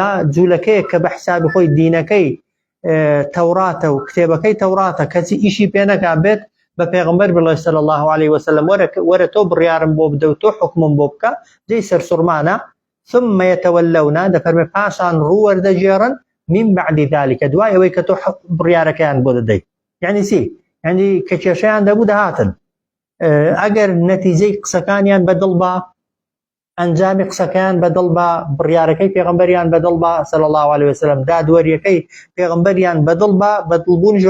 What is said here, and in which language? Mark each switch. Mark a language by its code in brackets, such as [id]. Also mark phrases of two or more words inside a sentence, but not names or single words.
[ckb] جوولەکەیە کە بە حسابی خۆی دینەکەی تەوراتە و کتێبەکەی تەوراتە کەسی ئیشی پێ نەکا بێت بە پێغەمبەر بڵێ [ar] صلی الله عليه وسلم [ckb] وەرە تۆ بڕیارم بۆ بدە و تۆ حکمم بۆ بکە جێی سەرسوڕمانە [ar] ثم يتولون [ckb] دەفەرمێ پاشان ڕوو وەردەجێڕن [ar] من بعد ذلك [ckb] دوای ئەوەی کە تۆ بڕیارەکەیان بۆ دەدەیت یعنی چی یعنی کە کێشەیان دەبوو دەهاتن ئەگەر نەتیجەی قسەکانیان بەدڵ بە ئەنجامی قسەکەیان بەدڵ بە بڕیارەکەی پێغەمبەریان بەدڵ بە [ar] صلی الله عليه وسلم [ckb] دادوەریەکەی پێغەمبەریان بەدڵ بە بەدڵبوونیەوە